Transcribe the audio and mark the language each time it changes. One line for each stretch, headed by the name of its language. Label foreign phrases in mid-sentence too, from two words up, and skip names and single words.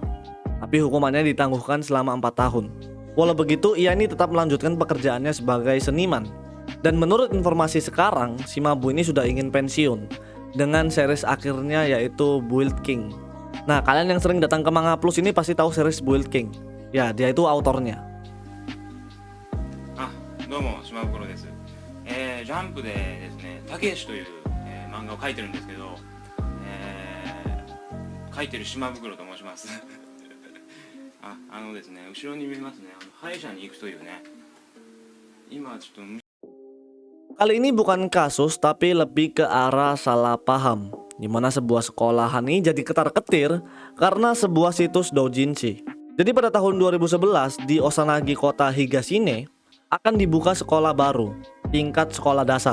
Indonesian: Tapi hukumannya ditangguhkan selama 4 tahun. Walau begitu, ia ini tetap melanjutkan pekerjaannya sebagai seniman. Dan menurut informasi sekarang, Shimabu ini sudah ingin pensiun dengan series akhirnya yaitu Build King. Nah, kalian yang sering datang ke Manga Plus ini pasti tahu series Build King. Ya, dia itu autornya.
Japanese: どうも島袋です、ジャンプでですねたけしという、漫画を描いてるんですけど、描いてる島袋と申しますですね後ろに見えますね歯医者に行くというね今ちょっと
Indonesian: Kali ini bukan kasus tapi lebih ke arah salah paham, di mana sebuah sekolahan ini jadi ketar-ketir karena sebuah situs doujinshi. Jadi pada tahun 2011 di Osanagi kota Higashine akan dibuka sekolah baru, tingkat sekolah dasar.